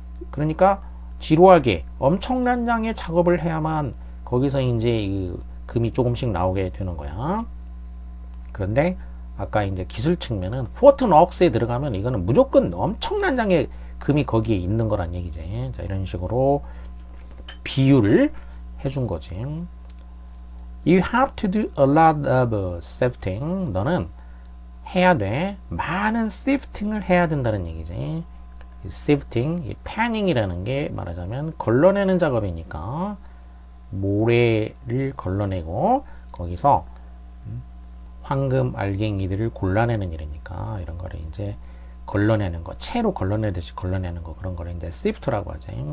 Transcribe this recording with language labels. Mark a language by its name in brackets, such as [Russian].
[Korean] 그러니까 지루하게 엄청난 양의 작업을 해야만 거기서 이제 이 금이 조금씩 나오게 되는 거야. 그런데 아까 이제 기술 측면은 포트녹스에 들어가면 이거는 무조건 엄청난 양의 금이 거기에 있는 거란 얘기지. 자, 이런 식으로 비유를 해준 거지. [English] You have to do a lot of sifting. [Korean] 너는 해야 돼. 많은 sifting을 해야 된다는 얘기지. sifting, panning이라는 게 말하자면 걸러내는 작업이니까 모래를 걸러내고 거기서 황금 알갱이들을 골라내는 일이니까 이런 거를 이제 걸러내는 거, 채로 걸러내듯이 걸러내는 거, 그런 거를 이제 sift라고 하죠.